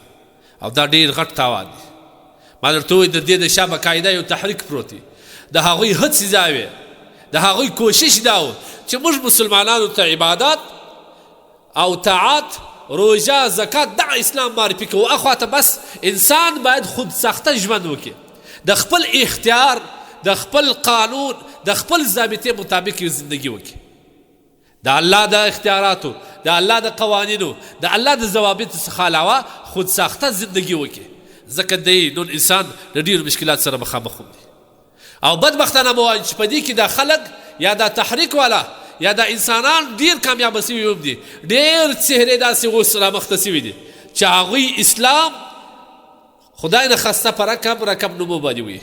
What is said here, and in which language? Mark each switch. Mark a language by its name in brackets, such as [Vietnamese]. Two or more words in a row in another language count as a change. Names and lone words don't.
[Pashto] او دا ډېر غټ تاوان دی. ما درته ووایي د دې د شا باقاعده یو تحریک پروت دی، د هغوی هڅې دا وې، د هغوی کوشش دا و چې موږ مسلمانانو ته عبادات او طاعات، روژه، زکات، دغه اسلام معرفي کوو. اخواته بس انسان باید خود ساخته ژوند وکړي، د خپل اختیار، د خپل قانون، د خپل ضابطې مطابق یو زندگی وکړي، د الله د اختیاراتو، د الله د قوانینو، د الله د ضوابطو څخه علاوه خود ساخته زندگی وکړي. ځکه دی نور انسان د ډېرو مشکلات سره مخامخ دی. او بدبختانه به وایم چې په دې کې دا خلک یا دا تحریک والا یا دا انسانان ډېر کامیابه سوي هم دي، ډېر څهرې داسې اوس رامخته سوي دي چې هغوی اسلام خدای نه خسته په رقم نومو باندې وي.